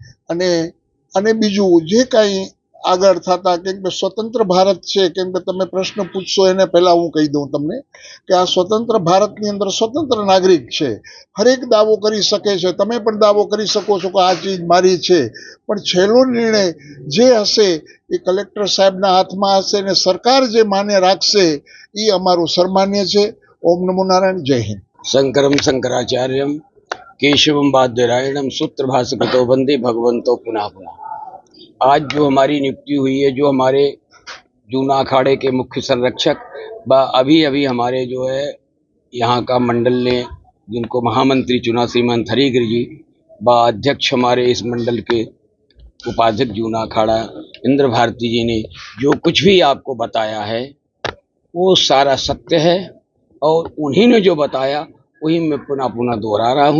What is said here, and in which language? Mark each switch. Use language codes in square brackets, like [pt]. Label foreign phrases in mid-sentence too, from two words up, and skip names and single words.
[gu] અને બીજું જે કાંઈ આગળ થતા, કેમ કે સ્વતંત્ર ભારત છે, કેમ કે તમે પ્રશ્ન પૂછશો એને પહેલા હું કહી દઉં તમને કે આ સ્વતંત્ર ભારતની અંદર સ્વતંત્ર નાગરિક છે, હરેક દાવો કરી શકે છે। તમે પણ દાવો કરી શકો છો કે આ ચીજ મારી છે, પણ છેલ્લો નિર્ણય જે હશે એ કલેક્ટર સાહેબના હાથમાં હશે અને સરકાર જે માન્ય રાખશે એ અમારું સન્માન્ય છે। ઓમ નમો નારાયણ, જય હિન્દ। [sa] शंकरम शंकराचार्यम केशवम बादरायणम सूत्र भास्कतो वंदे भगवंतो पुनः पुनः। [hi] आज जो हमारी नियुक्ति हुई है, जो हमारे जूना अखाड़े के मुख्य संरक्षक अभी हमारे जो है यहाँ का मंडल ने जिनको महामंत्री चुना श्रीमंत हरिगिरी जी अध्यक्ष हमारे इस मंडल के उपाध्यक्ष जूना अखाड़ा इंद्र भारती जी ने जो कुछ भी आपको बताया है वो सारा सत्य है, और उन्हीं ने जो बताया वही मैं पुनः पुनः दोहरा रहा हूँ।